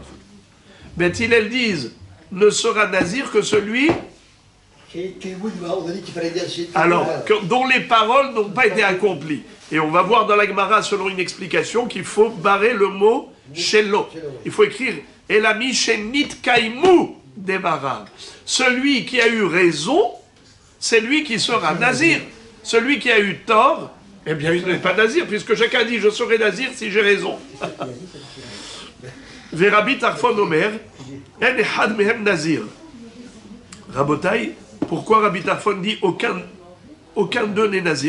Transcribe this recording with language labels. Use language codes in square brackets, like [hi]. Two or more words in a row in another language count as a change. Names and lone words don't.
[fr] Bet Hillel disent ne sera nazir que celui dont les paroles n'ont pas été accomplies. Et on va voir dans la Gemara, selon une explication, qu'il faut barrer le mot shelo. Il faut écrire [he] אלא מי שנתקיימו דבריו. [fr] Celui qui a eu raison, c'est lui qui sera nazir. Celui qui a eu tort, eh bien il n'est pas nazir, puisque chacun dit je serai nazir si j'ai raison. [he] רבי טרפון אומר, אין אחד מהם נזיר. [fr] Rabotai, pourquoi Rabbi Tarfon dit aucun d'eux n'est nazir?